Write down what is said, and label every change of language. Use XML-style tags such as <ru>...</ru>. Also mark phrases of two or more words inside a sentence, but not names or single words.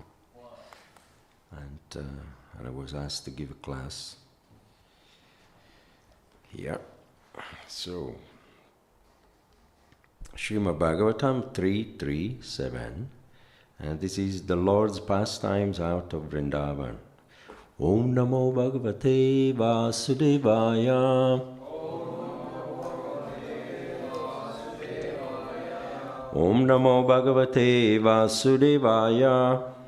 <en>And I was asked to give a class here. So, Srimad Bhagavatam 3.3.7, and this is the Lord's pastimes out of Vrindavan.</en> <sa>ॐ नमो भगवते वासुदेवाय. ॐ नमो भगवते वासुदेवाय.</sa>